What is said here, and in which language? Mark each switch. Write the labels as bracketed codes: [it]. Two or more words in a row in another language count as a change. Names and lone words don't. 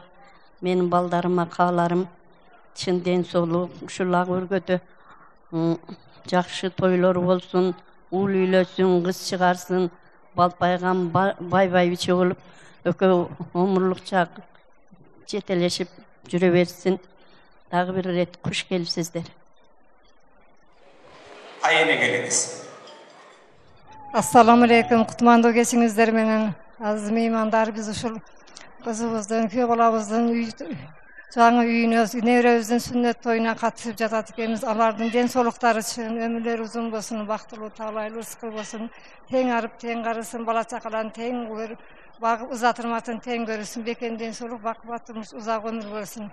[ky] Менин балдарыма кааларым чын ден соолук, ушул ак өргөдө жакшы тойлор болсун, уул үйлөсүн, кыз чыгарсын, балпайган бай биче болуп, экөө өмүрлүк чак жетелешип жүрө берсин. Дагы бир ирет куш келипсиздер. Айене келиңиз. [ar] السلام عليكم. [ky] Кутмандуу кечиңиздер менен азиз меймандар, биз ушул кызыбыздын, күйөө балабыздын жаңы үйүнө, неберебиздин сүннөт тоюна катышып жатат экенбиз. Алардын ден соолуктары үчүн өмүрлөрү узун болсун, бактылуу, таалайлуу ырзкы болсун, тең арып, тең карысын, бала чакаларын тең багып узатырмасын, тең көрүсүн, бекен ден соолук, бакубат турмуш, узак өмүр болсун.